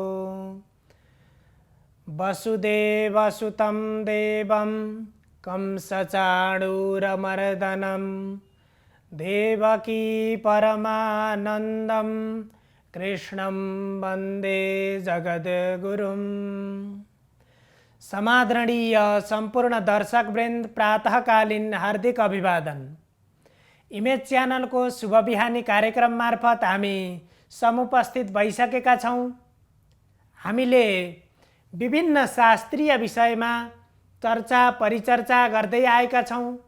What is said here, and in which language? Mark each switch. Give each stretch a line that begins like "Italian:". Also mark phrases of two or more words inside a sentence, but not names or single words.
Sanskrit: वसुदेवसुतं देवं कंसचाणूरमर्दनं देवकी परमानन्दं कृष्णं वन्दे जगद्गुरुम्।
Nepali: समादरणीय संपूर्ण दर्शक वृन्द प्रातःकालीन हार्दिक अभिवादन। इमेज च्यानल को शुभ बिहानी कार्यक्रम मार्फत हामी समुपस्थित भइसकेका छौं। हामीले विभिन्न शास्त्रीय विषयमा चर्चा परिचर्चा गर्दै आएका छौं।